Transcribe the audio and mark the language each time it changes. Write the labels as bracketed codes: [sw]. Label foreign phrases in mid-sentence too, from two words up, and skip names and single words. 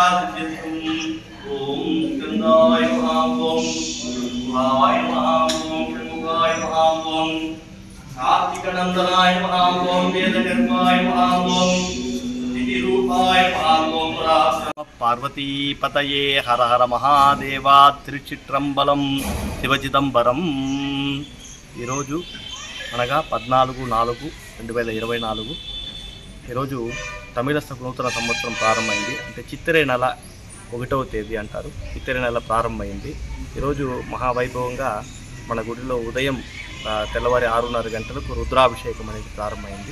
[sa] ओम स्कंदाय नमः ओम गुहाय नमः ओम षण्मुखाय नमः ओम कार्तिकनंदनाय नमः ओम वेदकर्माय नमः ओम निधिरूपाय नमः ओम पार्वती पतये हर हर महादेवा तिरुचिट्रंबलम शिवचिदंबरम [te] ఈరోజు అనగా 14/4/2024 ఈరోజు తమిళ నూతన సంవత్సరం ప్రారంభమైంది. అంటే చిత్తరే నెల 1వ తేదీ అంటారు. చిత్తరే నెల ప్రారంభమైంది. ఈరోజు మహావైభవంగా మన గుడిలో ఉదయం తెల్లవారి 6:30 గంటలకు రుద్రాభిషేకం అనేది ప్రారంభమైంది.